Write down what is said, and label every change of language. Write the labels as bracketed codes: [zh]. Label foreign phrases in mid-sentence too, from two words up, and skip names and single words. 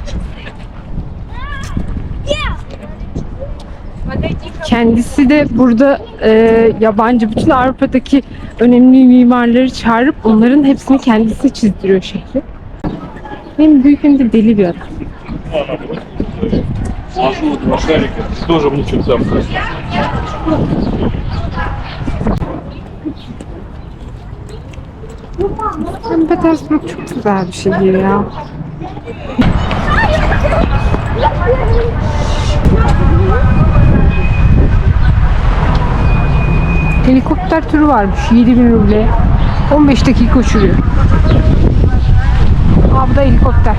[tr] Kendisi de burada yabancı bütün Avrupa'daki önemli mimarları çağırıp onların hepsini kendisi çizdiriyor şehri. Hem büyük hem de deli bir adam. [ru] Тоже мучился. [tr] St. Petersburg çok güzel bir şehir ya. Helikopter turu varmış. 7.000 ruble. 15 dakika uçuruyor. Bu da helikopter.